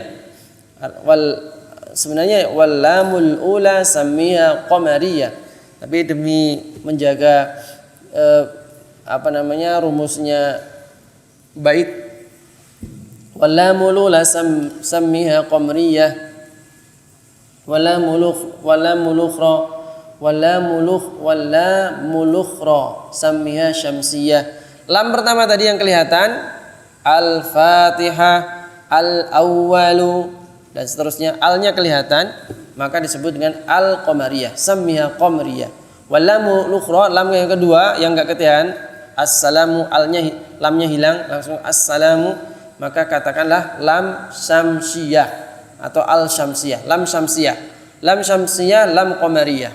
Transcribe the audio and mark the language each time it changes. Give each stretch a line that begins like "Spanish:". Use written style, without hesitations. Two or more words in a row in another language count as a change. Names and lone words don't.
Arabic: Sebenarnya واللام الأولى سمها قمرية.
Indonesian: Tapi demi menjaga rumusnya bait,
Arabic: واللام الأولى سمها قمرية، واللام الأخرى سمها شمسية.
Indonesian: Lam pertama tadi yang kelihatan al-fatihah, al-awwalu dan seterusnya, alnya kelihatan maka disebut dengan al-qamariyah,
Arabic: سمها قمرية. واللام الأخرى,
Indonesian: lam yang kedua yang enggak kelihatan, assalamu, lamnya hilang, langsung assalamu, maka katakanlah lam syamsiyah atau al syamsiyah. Lam syamsiyah, lam syamsiyah, lam qamariyah.